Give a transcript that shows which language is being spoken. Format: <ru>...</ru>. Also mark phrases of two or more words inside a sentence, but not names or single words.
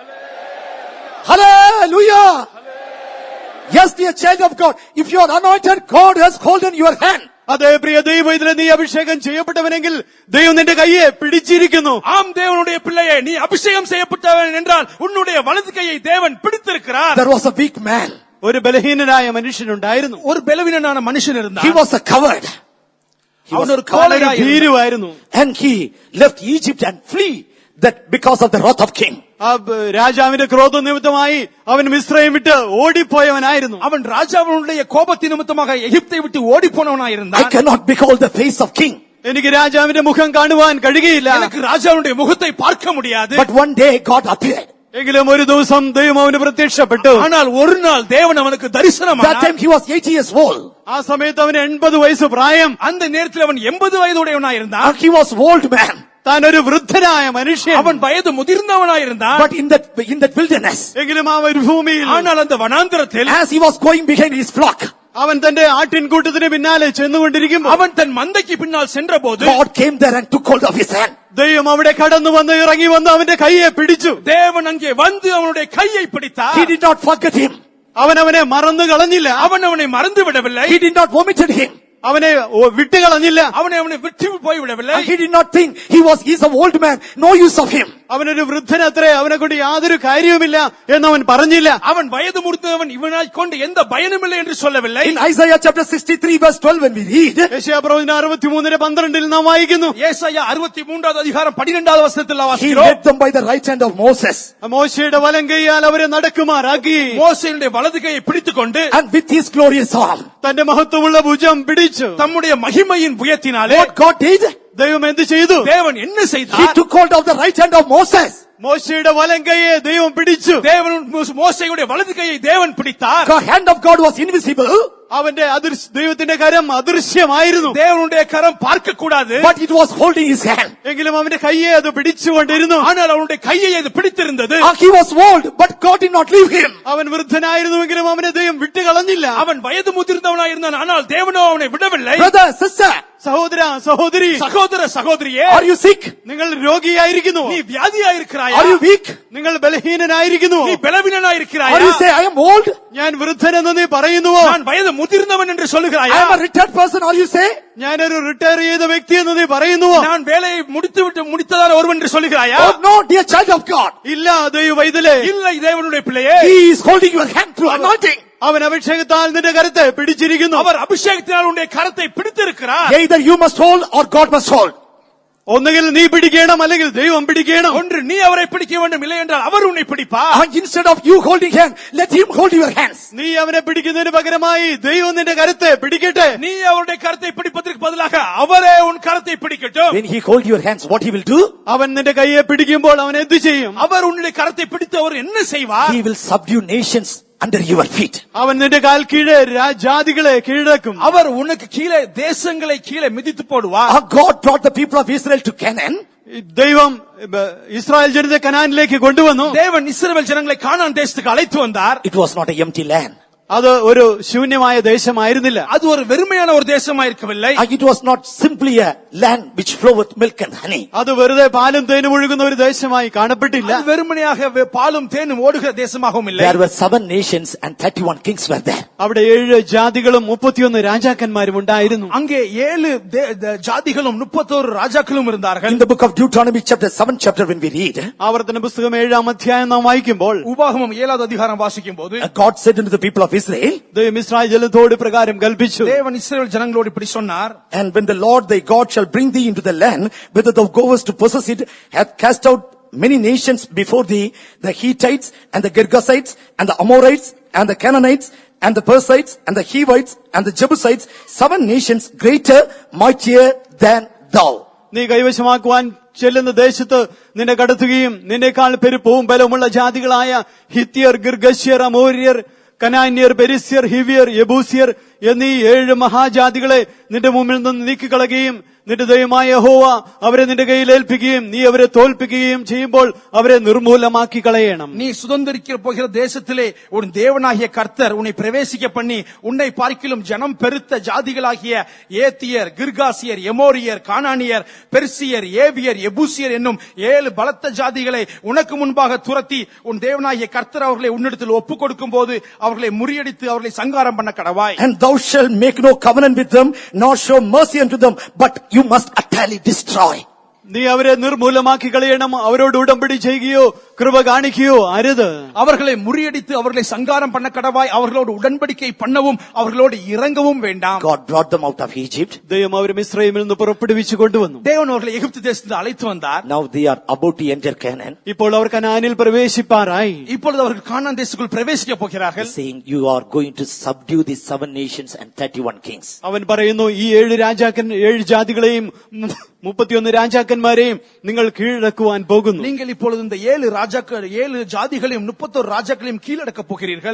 <en>Hallelujah. Yes, dear child of God, if you are anointed, God has holden your hand.</en> <ml>അതേ പ്രിയ ദൈവം, ഇതിലെ നീ അഭിഷേകം ചെയ്യപ്പെട്ടവനെങ്കിൽ ദൈവം നിന്റെ കൈയെ പിടിച്ചിരിക്കുന്നു.</ml> <ta>ஆம் தேவனுடைய பிள்ளையே, நீ அபிஷேகம் செய்யப்பட்டவன் என்றால் உன்னுடைய வலது கையை தேவன் பிடித்திருக்கிறார்.</ta> <en>There was a weak man.</en> <ml>ഒരു ബലഹീനനായ മനുഷ്യനുണ്ടായിരുന്നു.</ml> <ta>ஒரு பலவீனனான மனுஷன் இருந்தான்.</ta> <en>He was a coward.</en> <ta>அவன் ஒரு</ta> <ml>അവനൊരു</ml> <ta>கோழையாய் இருந்தான்.</ta> <ml>ഭീരുവായിരുന്നു.</ml> <en>And he left Egypt and flee that because of the wrath of king.</en> <ml>ആ രാജാവിന്റെ ക്രോധ നിമിത്തമായി അവൻ മിസ്രൈം വിട്ട് ഓടിപ്പോയവനായിരുന്നു.</ml> <ta>அவன் ராஜாவினுடைய கோபத்தின் நிமித்தமாக எகிப்தை விட்டு ஓடி போனவனாய்</ta> <en>I</en> <ta>இருந்தான்.</ta> <en>cannot behold the face of king.</en> <ml>എനിക്ക് രാജാവിന്റെ മുഖം കാണുവാൻ കഴിയുകയില്ല.</ml> <ta>எனக்கு ராஜாவினுடைய முகத்தை பார்க்க முடியாது.</ta> <en>But one day God appeared.</en> <ml>എങ്കിലും ഒരു ദിവസം ദൈവം അവന് പ്രത്യക്ഷപ്പെട്ടു.</ml> <ta>ஆனால் ஒரு நாள் தேவன் அவனுக்கு</ta> <en>That</en> <ta>தரிசனமானார்.</ta> <en>time he was 80 years old.</en> <ml>ആ സമയത്ത് അവന് 80 വയസ്സ് പ്രായം.</ml> <ta>அந்த நேரத்தில் அவன் 80 வயதுடையவனாய் இருந்தான்.</ta> <en>And he was old man.</en> <ml>താൻ ഒരു വൃദ്ധനായ മനുഷ്യൻ.</ml> <ta>அவன் வயது முதிர்ந்தவனாய் இருந்தான்.</ta> <en>But in that wilderness,</en> <ml>എങ്കിലും ആ മരുഭൂമിയിൽ</ml> <ta>ஆனால் அந்த വനാന്തരത്തിൽ</ta> <en>as he was going behind his flock,</en> <ml>അവൻ തന്റെ ആട്ടിൻകൂട്ടത്തിന് പിന്നാലെ ചെന്നുകൊണ്ടിരിക്കുമ്പോൾ</ml> <ta>அவன் தன் மந்தைக்கு பின்னால் சென்றபோது</ta> <en>God came there and took hold of his hand.</en> <ml>ദൈവം അവിടെ കടന്നു വന്ന് ഇറങ്ങി വന്ന് അവന്റെ കൈയെ പിടിച്ചു.</ml> <ta>தேவன் அங்கே வந்து அவனுடைய கையை பிடித்தார்.</ta> <en>He did not forget him.</en> <ml>അവനെ മറന്നു കളഞ്ഞില്ല.</ml> <ta>அவன் அவனை மறந்து விடவில்லை.</ta> <en>He did not vomited him.</en> <ml>അവനെ വിട്ടുകളഞ്ഞില്ല.</ml> <ta>அவனை விட்டு போய் விடவில்லை.</ta> <en>And he did not think he's an old man, no use of him.</en> <ml>അവനൊരു വൃദ്ധനത്രേ, അവനെ കൊണ്ട് യാതൊരു കാര്യവുമില്ല എന്നവൻ പറഞ്ഞില്ല.</ml> <ta>அவன் வயது முதிர்ந்தவன், இவனாய் கொண்டு எந்த பயனுமில்லை என்று சொல்லவில்லை.</ta> <en>In Isaiah chapter 63 verse 12 when we read,</en> <ml>യെശയ്യാപ്രവചനം 63:12 നാം വായിക്കുന്നു.</ml> <ta>ஏசாயா 63வது அதிகாரம் 12வது வசனத்தில்</ta> <en>he</en> <ta>வாசிக்கிறோம்.</ta> <en>led them by the right hand of Moses,</en> <ml>മോശയുടെ വലം കൈയാൽ അവരെ നടക്കുമാറാക്കി.</ml> <ta>மோசேயுடைய வலது கையை பிடித்துக்கொண்டு</ta> <en>and with his glorious arm.</en> <ml>തന്റെ മഹത്വമുള്ള ഭുജം പിടിച്ചു.</ml> <ta>தம்முடைய மகிமையின் புயத்தினாலே</ta> <en>What God did?</en> <ml>ദൈവം എന്ത് ചെയ്തു?</ml> <ta>தேவன் என்ன</ta> <en>He</en> <ta>செய்தார்?</ta> <en>took hold of the right hand of Moses.</en> <ml>മോശയുടെ വലം കൈയെ ദൈവം പിടിച്ചു.</ml> <ta>தேவன் மோசேயுடைய வலது கையை தேவன் பிடித்தார்.</ta> <en>The hand of God was invisible.</en> <ml>അവന്റെ ദൈവത്തിന്റെ കരം അദൃശ്യമായിരുന്നു.</ml> <ta>தேவனுடைய கரம் பார்க்க கூடாது.</ta> <en>but it was holding his hand.</en> <ml>എങ്കിലും അവന്റെ കയ്യെ അത് പിടിച്ചുകൊണ്ടിരുന്നു.</ml> <ta>ஆனால் அவனுடைய கையை அது பிடித்திருந்தது.</ta> <en>He was old, but God did not leave him.</en> <ml>അവൻ വൃദ്ധനായിരുന്നുവെങ്കിലും അവനെ ദൈവം വിട്ടുകളഞ്ഞില്ല.</ml> <ta>அவன் வயது முதிர்ந்தவனாய் இருந்தான், ஆனால் தேவனோ அவனை விடவில்லை.</ta> <en>Brother, sister,</en> <ml>സഹോദര സഹോദരി,</ml> <ta>சகோதர சகோதரியே,</ta> <en>are you sick?</en> <ml>നിങ്ങൾ രോഗിയായിരിക്കുന്നു.</ml> <ta>நீ வியாதியாயிருக்கிறாயா?</ta> <en>Are you weak?</en> <ml>നിങ്ങൾ ബലഹീനനായിരിക്കുന്നു.</ml> <ta>நீ பலவீனனாயிருக்கிறாயா?</ta> <en>Or you say, I am old?</en> <ml>ഞാൻ വൃദ്ധനെന്ന് നീ പറയുന്നുവോ?</ml> <ta>நான் வயது முதிர்ந்தவன் என்று சொல்லுகிறாயா?</ta> <en>I am a retired person, or you say?</en> <ml>ഞാനൊരു റിട്ടയർ ചെയ്ത വ്യക്തി എന്ന് നീ പറയുന്നുവോ?</ml> <ta>நான் வேலையை முடித்ததான ஒருவன் என்று சொல்லுகிறாயா?</ta> <en>Oh no, dear child of God.</en> <ml>ഇല്ല ദൈവ വൈതലേ,</ml> <ta>இல்லை தேவனுடைய பிள்ளையே,</ta> <en>He is holding your hand through anointing.</en> <ml>അവൻ അഭിഷേകത്താൽ നിന്റെ കരത്തെ പിടിച്ചിരിക്കുന്നു.</ml> <ta>அவர் அபிஷேகத்தினால் உன்னுடைய கரத்தை பிடித்திருக்கிறார்.</ta> <en>Either you must hold or God must hold.</en> <ml>ഒന്നുകിൽ നീ പിടിക്കണം, അല്ലെങ്കിൽ ദൈവം പിടിക്കണം.</ml> <ta>ஒன்று நீ அவரை பிடிக்க வேண்டும், இல்லை என்றால் அவர் உன்னை பிடிப்பார்.</ta> <en>And instead of you holding hand, let Him hold your hands.</en> <ml>നീ അവനെ പിടിക്കുന്നതിന് പകരമായി ദൈവം നിന്റെ കരത്തെ പിടിക്കട്ടെ.</ml> <ta>நீ அவருடைய கரத்தை பிடிப்பதற்கு பதிலாக அவரே உன் கரத்தை பிடிக்கட்டும்.</ta> <en>When He hold your hands, what He will do?</en> <ml>അവൻ നിന്റെ കൈയെ പിടിക്കുമ്പോൾ അവൻ എന്ത് ചെയ്യും?</ml> <ta>அவர் உன்னுடைய கரத்தை பிடித்து அவர் என்ன செய்வார்?</ta> <en>He will subdue nations under your feet.</en> <ml>അവൻ നിന്റെ കാൽ കീഴെ ജാതികളെ കീഴടക്കും.</ml> <ta>அவர் உனக்கு கீழே தேசங்களை கீழே மிதித்து போடுவார்.</ta> <en>God brought the people of Israel to Canaan.</en> <ml>ദൈവം ഇസ്രായേൽ ജനത്തെ കനാനിലേക്ക് കൊണ്ടുവന്നു.</ml> <ta>தேவன் இஸ்ரவேல் ஜனங்களை கானான் தேசத்துக்கு அழைத்து வந்தார்.</ta> <en>It was not an empty land.</en> <ml>അത് ഒരു ശൂന്യമായ ദേശമായിരുന്നില്ല.</ml> <ta>அது ஒரு வெறுமையான ஒரு தேசமா இருக்கவில்லை.</ta> <en>It was not simply a land which flowed with milk and honey.</en> <ml>അത് വെറുതെ പാലും തേനും ഒഴുകുന്ന ഒരു ദേശമായി കാണപ്പെട്ടില്ല.</ml> <ta>அது வெறுமனையாக பாலும் தேனும் ஓடுகிற தேசமாகவும் இல்லை.</ta> <en>There were 7 nations and 31 kings were there.</en> <ml>അവിടെ 7 ജാതികളും 31 രാജാക്കന്മാരും ഉണ്ടായിരുന്നു.</ml> <ta>அங்கே 7 ஜாதிகளும் 31 ராஜாக்களும் இருந்தார்கள்.</ta> <en>In the book of Deuteronomy chapter 7 chapter when we read,</en> <ml>ആവർത്തന പുസ്തകം 7-ാം അധ്യായം നാം വായിക്കുമ്പോൾ,</ml> <ta>உபாகமம் 7வது அதிகாரம் வாசிக்கும்போது,</ta> <en>God said unto the people of Israel,</en> <ml>ദൈവം ഇസ്രായേൽ ജനത്തോട് പ്രകാരം കൽപ്പിച്ചു.</ml> <ta>தேவன் இஸ்ரவேல் ஜனங்களோடு இப்படி சொன்னார்,</ta> <en>and when the Lord thy God shall bring thee into the land whither thou goest to possess it, hath cast out many nations before thee, the Hittites and the Girgasites and the Amorites and the Canaanites and the Perizzites and the Hivites and the Jebusites, 7 nations greater, mightier than thou.</en> <ml>നീ കൈവശമാക്കുവാൻ ചെല്ലുന്ന ദേശത്ത് നിന്നെ കടത്തുകയും നിന്നേക്കാൾ പെരുപ്പവും ബലവുമുള്ള ജാതികളായ ഹിത്യർ, ഗിർഗശ്യർ, അമോര്യർ, കനാന്യർ, പെരിസ്യർ, ഹിവിയർ, യെബൂസിയർ എന്നീ 7 മഹാജാതികളെ നിന്റെ മുമ്പിൽ നിന്ന് നീക്കിക്കളയുകയും നിന്റെ ദൈവമായ യഹോവ അവരെ നിന്റെ കയ്യിൽ ഏൽപ്പിക്കുകയും നീ അവരെ തോൽപ്പിക്കുകയും ചെയ്യുമ്പോൾ അവരെ നിർമൂലമാക്കി കളയണം.</ml> <ta>நீ சுதந்திரிக்க போகிற தேசத்திலே உன் தேவனாகிய கர்த்தர் உன்னை பிரவேசிக்க பண்ணி உன்னை பார்க்கிலும் ஜனம் பெருத்த ஜாதிகளாகிய ஏத்தியர், கிர்காசியர், எமோரியர், கானானியர், பெர்சியர், ஏவியர், எபூசியர் என்னும் 7 பலத்த ஜாதிகளை உனக்கு முன்பாக துரத்தி உன் தேவனாகிய கர்த்தர் அவர்களை உன்னிடத்தில் ஒப்புக் கொடுக்கும் போது அவர்களை முறியடித்து அவர்களை சங்காரம் பண்ண கடவாய்.</ta> <en>And thou shalt make no covenant with them, nor show mercy unto them, but you must utterly destroy.</en> <ml>നീ അവരെ നിർമൂലമാക്കി കളയണം. അവരോട് ഉടമ്പടി ചെയ്യുകയോ കൃപ കാണിക്കുകയോ അരുത്.</ml> <ta>அவர்களை முறியடித்து அவர்களை சங்காரம் பண்ண கடவாய். அவர்களோடு உடன்படிக்கை பண்ணவும் அவர்களோடு இறங்கவும் வேண்டாம்.</ta> <en>God brought them out of Egypt.</en> <ml>ദൈവം അവരെ മിസ്രയീമിൽ നിന്ന് പുറപ്പെടുവിച്ചു കൊണ്ടുവന്നു.</ml> <ta>தேவன் அவர்களை எகிப்து தேசத்தில் அழைத்து வந்தார்.</ta> <en>Now they are about to enter Canaan.</en> <ml>ഇപ്പോൾ അവർ കനാനിൽ പ്രവേശിപ്പാറായി.</ml> <ta>இப்பொழுது அவர்கள் கானான் தேசத்துக்குள் பிரவேசிக்க போகிறார்கள்.</ta> <en>Saying, you are going to subdue these 7 nations and 31 kings.</en> <ml>അവൻ പറയുന്നു, ഈ 7 ജാതികളെയും 31 രാജാക്കന്മാരെയും നിങ്ങൾ കീഴടക്കുവാൻ പോകുന്നു.</ml> <ta>நீங்கள் இப்பொழுது இந்த 7 ஜாதிகளையும் 31 ராஜாக்களையும் கீழடக்க போகிறீர்கள்.</ta>